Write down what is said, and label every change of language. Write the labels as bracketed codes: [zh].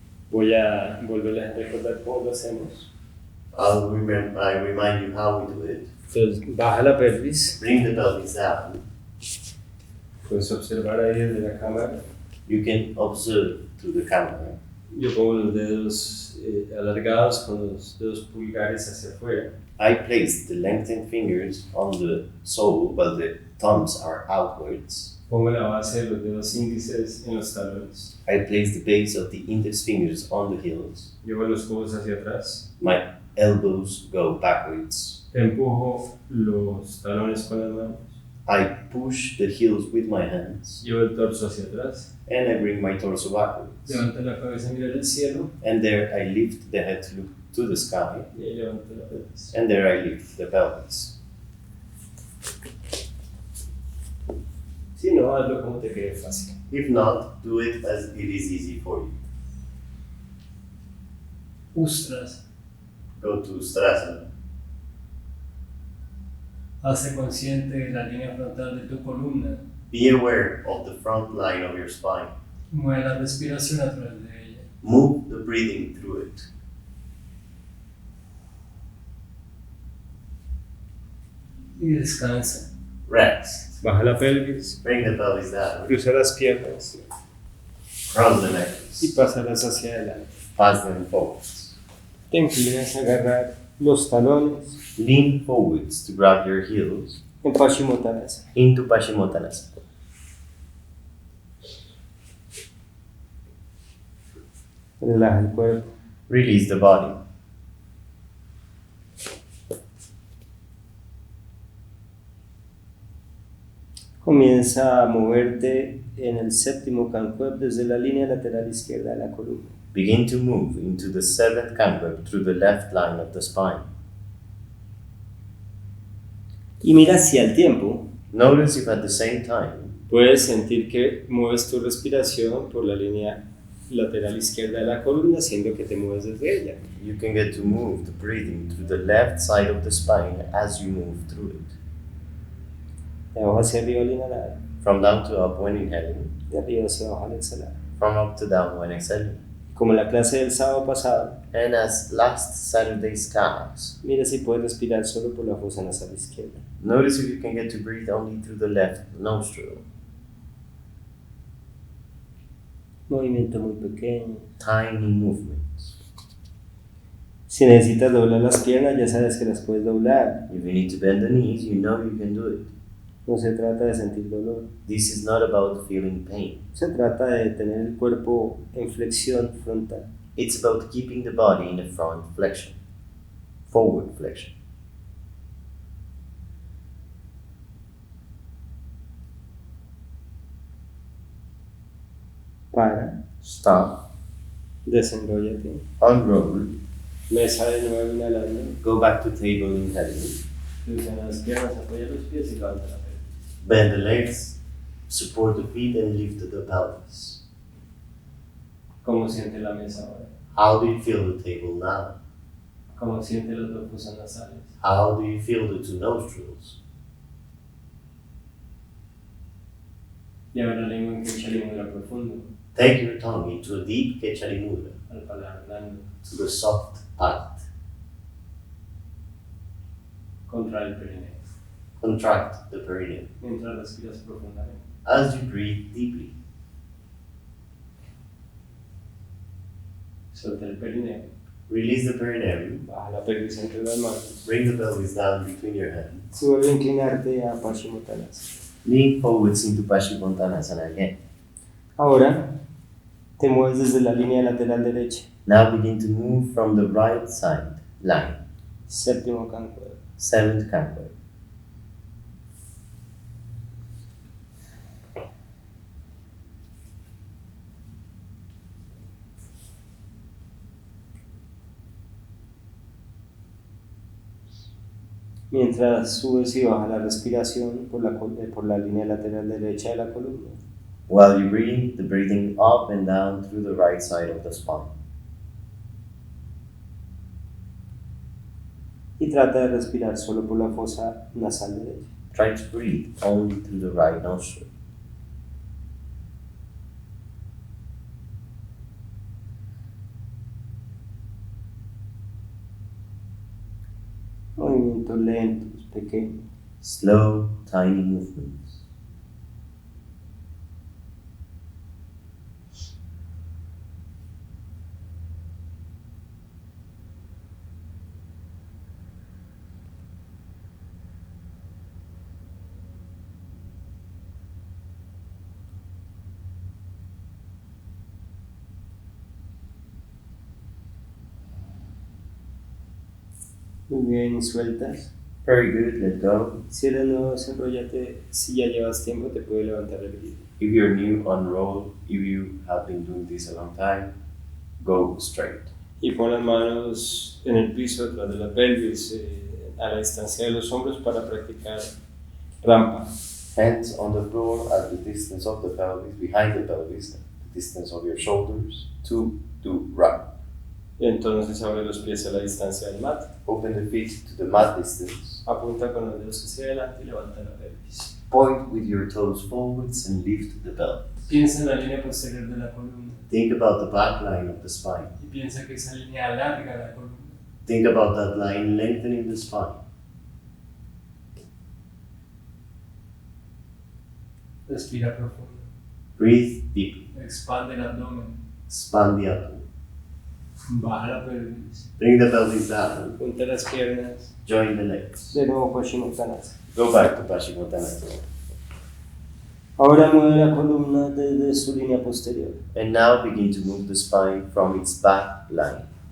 [es] Voy a volverles a recordar cómo lo hacemos. [en] I remind you how we do it. [es] Entonces, baja la pelvis. [en] Bring the pelvis down. [es] Puedes observar ahí desde la cámara. [en] You can observe through the camera. [es] Yo pongo los dedos alargados con los dedos pulgares hacia afuera. [en] I place the lengthened fingers on the sole while the thumbs are outwards. [es] Pongo la base de los dedos índices en los talones. [en] I place the base of the index fingers on the heels. [es] Llevo los codos hacia atrás. [en] My elbows go backwards. [es] Empujo los talones con las manos. [en] I push the heels with my hands. [es] Llevo el torso hacia atrás. [en] And I bring my torso backwards. [es] Levanto la cabeza a mirar el cielo. [en] And there I lift the head to look to the sky. [es] Y ahí levanto la pelvis. [en] And there I lift the pelvis. [es] Si no, hazlo como te quede fácil. [en] If not, do it as it is easy for you. [es] Ustrasana. [en] Go to Ustrasana. [es] Hazte consciente de la línea frontal de tu columna. [en] Be aware of the front line of your spine. [es] Mueve la respiración a través de ella. [en] Move the breathing through it. [es] Y descansa. [en] Rest. [es] Baja la pelvis. [en] Bring the pelvis down. [es] Cruza las piernas. [en] Cross the [es] Y [en] legs. [es] pásalas hacia adelante. [en] Pass them forwards. [es] Te inclinas a agarrar los talones [en] Lean forwards to grab your heels [es] en paschimottanasana. [en] into paschimottanasana. [es] Relaja el cuerpo. [en] Release the body. [es] Comienza a moverte en el séptimo Kankuebs desde la línea lateral izquierda de la columna. [en] Begin to move into the seventh Kankueb through the left line of the spine. [es] Y mira hacia el tiempo. [en] Notice if at the same time [es] Puedes sentir que mueves tu respiración por la línea lateral izquierda de la columna, haciendo que te mueves desde ella. [en] you can get to move the breathing through the left side of the spine as you move through it. [es] De abajo hacia arriba al inhalar, [en] From down to up when inhaling, [es] de arriba hacia abajo al exhalar. [en] from up to down when exhaling. [es] Como en la clase del sábado pasado, [en] And as last Saturday's class, [es] mira si puedes respirar solo por la fosa nasal izquierda. [en] notice if you can get to breathe only through the left nostril. [es] Movimiento muy pequeño. [en] Tiny movements. [es] Si necesitas doblar las piernas, ya sabes que las puedes doblar. [en] If you need to bend the knees, you know you can do it. [es] No se trata de sentir dolor. [en] This is not about feeling pain. [es] Se trata de tener el cuerpo en flexión frontal. [en] It's about keeping the body in a front flexion, forward flexion. [es] Para, [en] Stop, [es] desenróllate. [en] unroll, [es] Mesa de nuevo inhalando. [en] go back to table inhaling, [es] Cruza las piernas, apoya los pies y levanta la pelvis. [en] bend the legs, support the feet and lift the pelvis. [es] ¿Cómo siente la mesa ahora? [en] How do you feel the table now? [es] ¿Cómo siente las dos fosas nasales? [en] How do you feel the two nostrils? [es] Lleva la lengua en kiejeb mudra profundo, [en] Take your tongue into a deep kiejeb mudra, [es] al paladar blando. [en] to the soft palate. [es] Contra el perineo, [en] Contract the perineum [es] mientras respiras profundamente. [en] as you breathe deeply. [es] Suelta el perineo, [en] Release the perineum. [es] baja la pelvis entre las manos. [en] Bring the pelvis down between your hands. [es] Y vuelve a inclinarte a paschimottanasana. [en] Lean forwards into paschimottanasana again. [es] Ahora te mueves desde la línea lateral derecha. [en] Now begin to move from the right side line. [es] Séptimo Kankuebs. [en] Seventh Kankueb. [es] Mientras subes y bajas la respiración por la línea lateral derecha de la columna. [en] While you breathe, the breathing up and down through the right side of the spine. [es] Y trata de respirar solo por la fosa nasal derecha. [en] Try to breathe only through the right nostril. [es] Movimientos lentos, pequeños. [en] Slow, tiny movements. [es] Muy bien, y sueltas. [en] Very good, let go. [es] Si eres nuevo, desenrollate. Si ya llevas tiempo, te puede levantar el brillo. [en] If you're new, unroll. If you have been doing this a long time, go straight. [es] Y pon las manos en el piso detrás de la pelvis, a la distancia de los hombros para practicar rampa. [en] Hands on the floor at the distance of the pelvis, behind the pelvis, the distance of your shoulders, to do ramp. [es] Y entonces abre los pies a la distancia del mat. [en] Open the feet to the mat distance. [es] Apunta con los dedos hacia adelante y levanta la pelvis. [en] Point with your toes forwards and lift the pelvis. [es] Piensa en la línea posterior de la columna. [en] Think about the back line of the spine. [es] Y piensa que esa línea alarga la columna. [en] Think about that line lengthening the spine. [es] Respira profundo. [en] Breathe deeply. [es] Expande el abdomen. [en] Expand the abdomen. [es] Baja la pelvis. [en] Bring the pelvis down. [es] Junta las piernas. [en] Join the legs. [es] De nuevo paschimottanasana. [en] Go back to paschimottanasana. [es] Ahora mueve la columna desde su línea posterior. [en] And now begin to move the spine from its back line.